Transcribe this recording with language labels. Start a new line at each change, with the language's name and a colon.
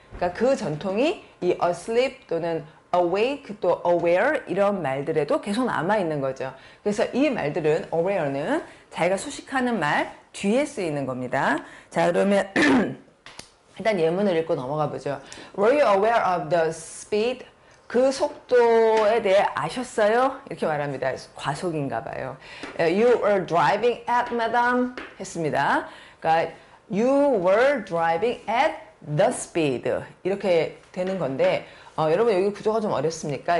Korean: 그러니까 그 전통이 이 asleep 또는 awake 또 aware 이런 말들에도 계속 남아있는 거죠. 그래서 이 말들은 aware는 자기가 수식하는 말 뒤에 쓰이는 겁니다. 자, 그러면 일단 예문을 읽고 넘어가 보죠.
English: Were you aware of the speed?
Korean: 그 속도에 대해 아셨어요? 이렇게 말합니다. 과속인가 봐요.
English: You were driving at, madam.
Korean: 했습니다. 그러니까
English: you were driving at the speed.
Korean: 이렇게 되는 건데 여러분 여기 구조가 좀 어렵습니까?